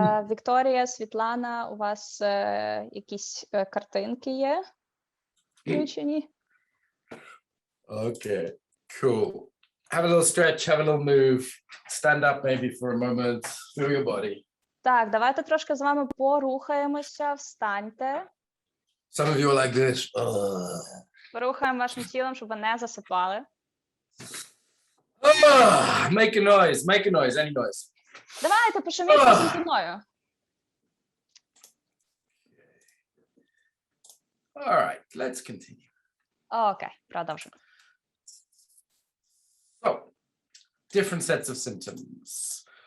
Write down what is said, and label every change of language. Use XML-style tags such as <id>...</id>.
<uk>Вікторія, Світлана, у вас якісь картинки є включені?</uk> <en>Okay, cool. Have a little stretch, have a little move. Stand up maybe for a moment. Feel your body.</en> <uk>Так, давайте трошки з вами порухаємося, встаньте.</uk> <en>Some of you are like this.</en> <uk>Порухаємо вашим тілом, щоб ви не засипали.</uk> <en>Make a noise, any noise.</en> <uk>Давайте, пошуміть разом зі мною.</uk> <en>All right, let's continue.</en> <uk>Окей, продовжуємо.</uk> <en>So, different sets of symptoms.</en>